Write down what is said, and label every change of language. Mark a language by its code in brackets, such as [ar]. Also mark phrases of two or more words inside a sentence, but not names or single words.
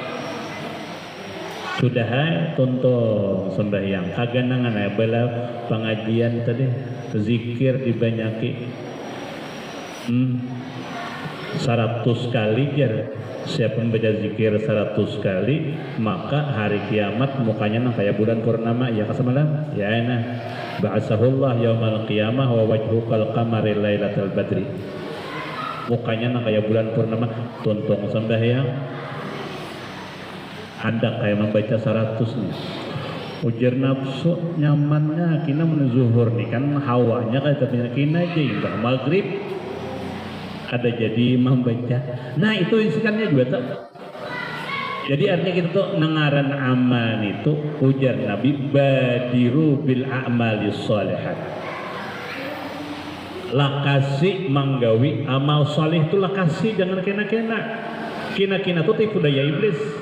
[bjn] Sudah tonton sembahyang kaganangan ya bala pengajian tadi zikir dibanyaki 100 kali jar siapa membaca zikir 100 kali maka hari kiamat mukanya nang kayak bulan purnama ya kasamalah ya enak [ar] بعثه الله يوم القيامة ووجهه كالقمر ليلة البدر [bjn] mukanya nang kayak bulan purnama tonton sembahyang ada kayak membaca 100 nih ujar nafsu nyamannya kina menuzuhur nih kan hawanya kan tapi kina aja indah maghrib ada jadi membaca nah itu isikannya juga tak jadi artinya kita tuh nengaran amal itu ujar Nabi [ar] بادروا بالأعمال الصالحات [bjn] lakasi manggawi amal soleh itu lakasi jangan kena tuh tipu daya iblis.